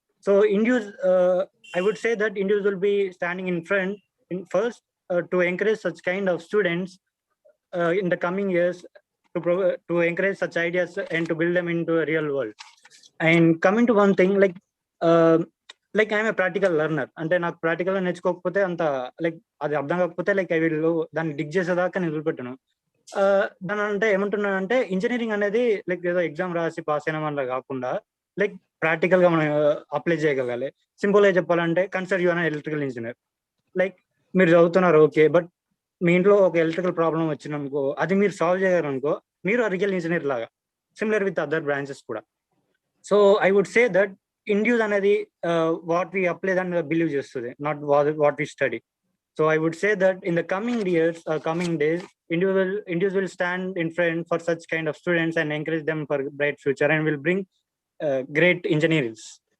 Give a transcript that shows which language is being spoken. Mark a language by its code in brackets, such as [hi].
[en] So Induce, I would say that Induce will be standing in front first to encourage such kind of students in the coming years, to encourage such ideas and to build them into a real world. And coming to one thing, like I'm a practical learner. [te] అంటే నాకు practical నేర్చుకోకపోతే అంత like అది అర్థం కాకపోతే [en] like I will [te] దాన్ని డిగ్ చేసేదాకా నేను వదిలిపెట్టాను. దాని అంటే ఏమంటున్నానంటే, ఇంజనీరింగ్ అనేది లైక్ ఏదో ఎగ్జామ్ రాసి పాస్ అయిన వల్ల కాకుండా లైక్ ప్రాక్టికల్ గా మనం అప్లై చేయగలగాలి. సింపుల్ గా చెప్పాలంటే, [en] Consider you are electrical engineer. [te] Like మీరు చదువుతున్నారు ఓకే, బట్ మీ ఇంట్లో ఒక ఎలక్ట్రికల్ ప్రాబ్లం వచ్చిందనుకో, అది మీరు సాల్వ్ చేయగలరనుకో, మీరు రియల్ ఇంజనీర్ లాగా. [en] Similar with other branches కూడా. So I would say that Induce అనేది what we apply and believe చేస్తుంది, not what we study. So I would say that in the coming years, coming days, Induce will stand in front for such kind of students and encourage them for bright future, and will bring great engineers.